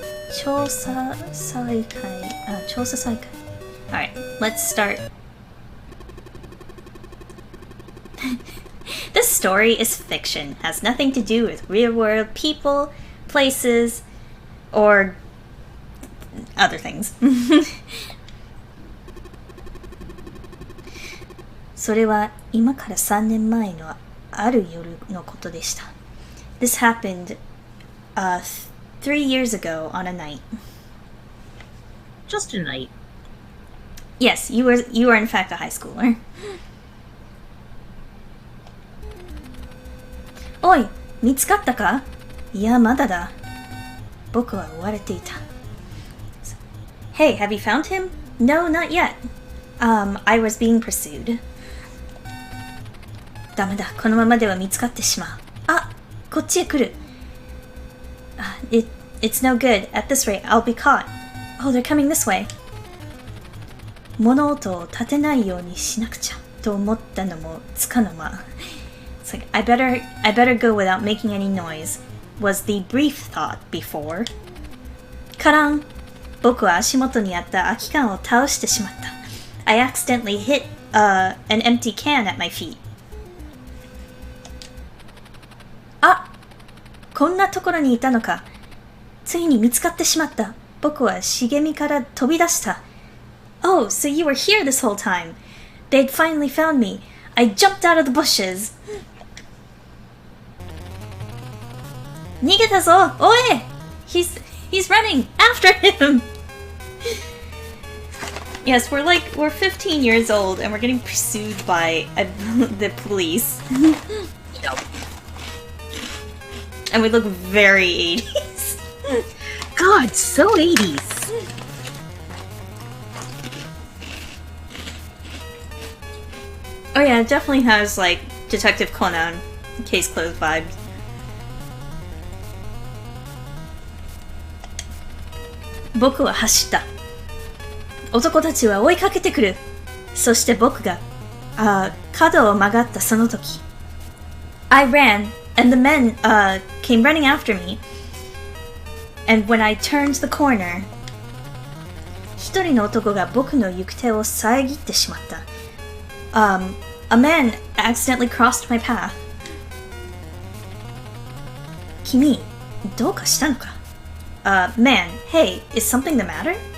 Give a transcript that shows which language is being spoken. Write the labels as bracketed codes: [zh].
[en] Chousa Saikai. Chousa Saikai. Alright, let's start. This story is fiction. Has nothing to do with real-world people, places, or other things. [ja] それは今から3年前のある夜のことでした。 [en] This happened 3 years ago on a night. Just a night. Yes, you were in fact a high schooler. [ja] おい、見つかったか？いや、まだだ。僕は追われていた。 [en] Hey, have you found him? No, not yet. I was being pursued. [ja] ダメだ、このままでは見つかってしまう。あ、こっちへ来る。 [en] It's no good. At this rate, I'll be caught. Oh, they're coming this way. [ja] 物音を立てないようにしなくちゃと思ったのもつかの間。 [en] It's like, I better go without making any noise, was the brief thought before. [ja] カラン。僕は足元にあった空き缶を倒してしまった。 [en] I accidentally hit an empty can at my feet. [ja] あ、こんなところにいたのか。ついに見つかってしまった。僕は茂みから飛び出した。 [en] Oh, so you were here this whole time. They'd finally found me. I jumped out of the bushes. [ja] 逃げたぞ。おい! [en] He's running after him. Yes, we're 15 years old and we're getting pursued by the police. Yep. And we look very 80s. God, so 80s. Oh yeah, it definitely has like Detective Conan, Case Closed vibes. [ja] 僕は走った。男たちは追いかけてくる。そして僕が、角を曲がったその時。 [en] I ran, and the men, came running after me. And when I turned the corner, [ja] 一人の男が僕の行く手を遮ってしまった。 [en] A man accidentally crossed my path. [ja] 君、どうかしたのか？ [en] Man, hey, is something the matter?